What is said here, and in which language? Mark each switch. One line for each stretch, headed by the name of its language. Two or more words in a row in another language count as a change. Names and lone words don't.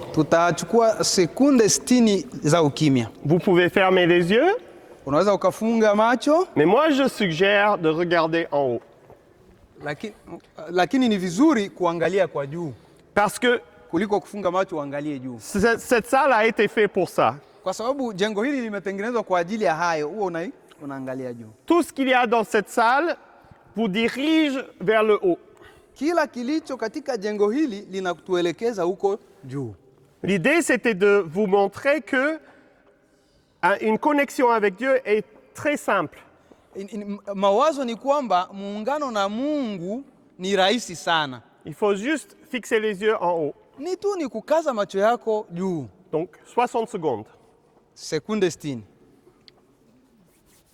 Swahili: Tutachukua sekunde 60 za ukimya.
French: Vous pouvez fermer les yeux,
Swahili: Unaweza ukafunga macho,
French: mais moi je suggère de regarder en haut.
Swahili: lakini ni vizuri kuangalia kwa juu
French: Parce que
Swahili: kuliko kufunga macho uangalie juu,
French: cette salle a été faite pour ça.
Swahili: kwa sababu jengo hili limetengenezwa kwa ajili ya hayo. Huo unaangalia juu.
French: Tout ce qu'il y a dans cette salle vous dirige vers le haut.
Swahili: Kila kilicho katika jengo hili linatuelekeza huko juu.
French: L'idée, c'était de vous montrer que une connexion avec Dieu est très simple.
Swahili: Mawazo ni kwamba muungano na Mungu ni rahisi sana.
French: Il faut juste fixer les yeux en haut.
Swahili: Ni tu ni kukaza macho yako juu.
French: Donc, 60 secondes.
Swahili: Sekunde 60.